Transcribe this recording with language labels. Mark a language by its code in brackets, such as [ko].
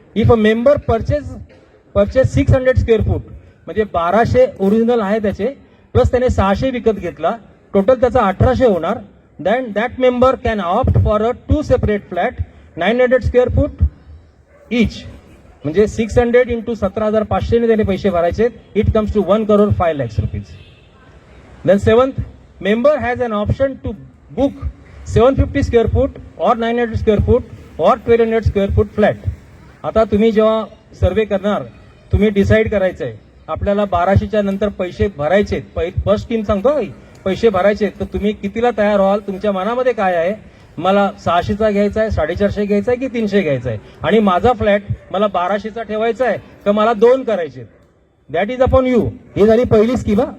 [en] if a member purchase 600 square foot [mr] म्हणजे 1200 original आहे त्याचे प्लस त्याने 600 विकत घेतला, टोटल त्याचा 1800 होणार. [en] then that member can opt for a 2 separate flat 900 square foot [mr] इच, म्हणजे 600 इंटू 17,500 ने त्याने पैसे भरायचे. [en] It comes to 1,05,00,000 rupees. Then seventh, member has an option to book 750 square foot or 900 square foot or 1200 square foot flat. [mr] आता तुम्ही जेव्हा सर्वे करणार, तुम्ही डिसाईड करायचंय आपल्याला 1200च्या नंतर पैसे भरायचे. फर्स्ट स्कीम सांगतो भाई, पैसे भरायचे, तर तुम्ही कितीला तयार व्हाल, तुमच्या मनामध्ये काय आहे, मला 600चा घ्यायचा आहे, 450 घ्यायचा आहे की 300 घ्यायचा आहे, आणि माझा फ्लॅट मला 1200चा ठेवायचा आहे का मला 2 करायचे. [en] That is upon you. [mr] ही झाली पहिली स्कीम.